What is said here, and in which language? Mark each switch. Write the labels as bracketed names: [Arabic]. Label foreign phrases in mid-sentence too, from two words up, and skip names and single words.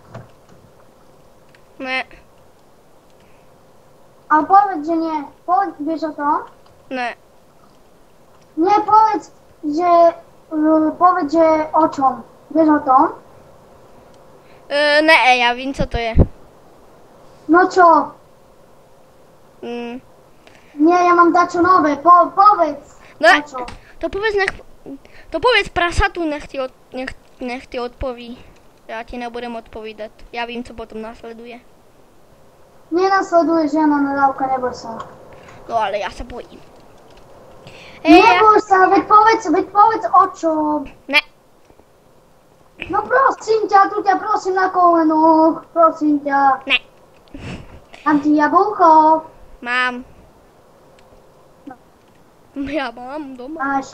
[Czech] Ne, [Slovak] Ale povedz, že ne. [Czech] Víš o tom? ne. [Slovak] Ne, povedz, že o čom. [Czech] Víš o tom? Ne, já vím, co to je. [Slovak] No čo? Ne, já mám dačo nové, povedz. [Czech] Ne, [Slovak] O čo? to povedz prasatu, nech ti odpoví. [Czech] Já ti nebudem odpovídat. Já vím, co potom následuje. [Slovak] Nenasleduje žena nadávka, neboj sa. [Czech] No ale já se bojím. [Slovak] Neboj sa, veď povedz o čom. [Czech] Ne, [Slovak] No prosím ťa, tu ťa prosím na kolenoch, prosím ťa. [Czech] ne, [Slovak] Dám ti jablko. [Czech] mám. Já mám doma. Máš.